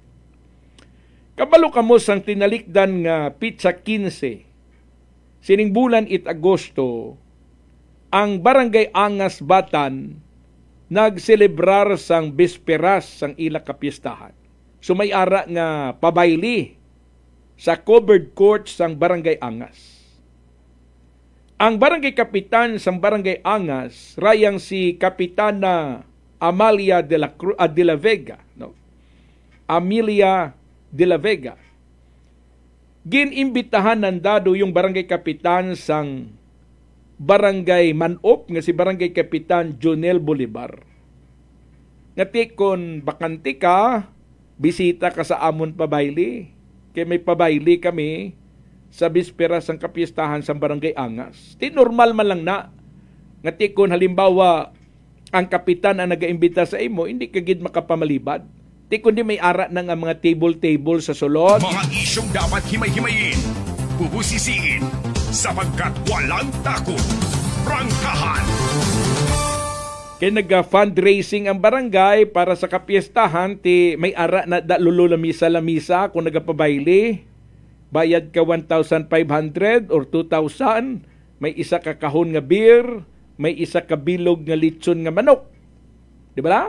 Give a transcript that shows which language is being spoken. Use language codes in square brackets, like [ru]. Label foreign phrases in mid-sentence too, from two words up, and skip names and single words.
[hil] Kabalo kamo sang tinalikdan nga pizza 15 sining bulan it Agosto ang Barangay Angas Batan nagselebrar sang bisperas sang ila kapistahan. So may ara nga pabayli sa covered court sang Barangay Angas. Ang Barangay Kapitan sang Barangay Angas, rayang si Kapitana Amalia de la Vega, no? Amelia de la Vega. Ginimbitahan nandado yung Barangay Kapitan sang Barangay Manop nga si Barangay Kapitan Jonel Bolivar. Ngati kon bakanti ka, bisita ka sa amon pabayli. Kaya may pabayli kami sa bispera sang kapistahan sa Barangay Angas. Di normal man lang na. Ngati kung halimbawa ang kapitan ang nagaimbita sa imo, hindi kagid makapamalibad. Di kundi may ara ng mga table sa sulod. [tl] Mga isyong dapat himay-himayin, bubusisiin, sapagkat walang takot. Prangkahan. [hil] Kaya nag-fundraising ang barangay para sa kapiestahan, ti may ara na lululamisa-lamisa kung nagapabayli. Bayad ka 1,500 or 2,000, may isa ka kahon nga beer, may isa ka bilog nga litson nga manok. Di ba?